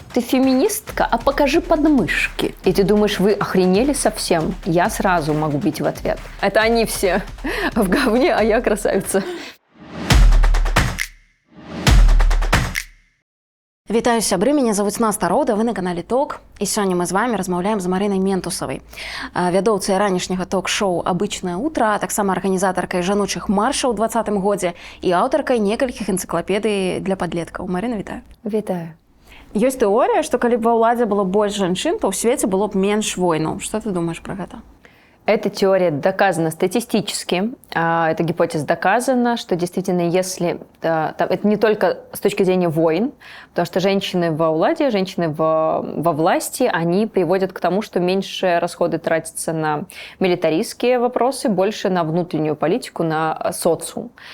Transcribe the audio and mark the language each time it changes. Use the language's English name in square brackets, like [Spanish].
[Russian] ты феминистка, а покажи подмышки. И ты думаешь, вы охренели совсем? Я сразу могу бить в ответ. Это они все в говне, а я красавица. [Belarusian] Вітаю, сябры, мяне завуць Наста Роўда, вы на канале ТОК. І сёння мы з вами размаўляем з Марынай Ментусавай, вядоўцай ранішняга ток-шоу «Обычное утро», а таксама арганізатаркай жаночых маршаў ў 2020 годзе і аўтаркай некалькіх энцыклапедый для падлеткаў. Марына, вітаю. Вітаю. Ёсць тэорыя, што калі б ва ўладзе было больш жанчын, то ў свеце было б менш войнаў. Што ты думаешь пра гэта? [Russian] Эта теория доказана статистически. Эта гипотеза доказана, что действительно, если... Это не только с точки зрения войн, потому что женщины во владе, женщины во власти, они приводят к тому, что меньше расходы тратятся на милитаристские вопросы, больше на внутреннюю политику, на социум.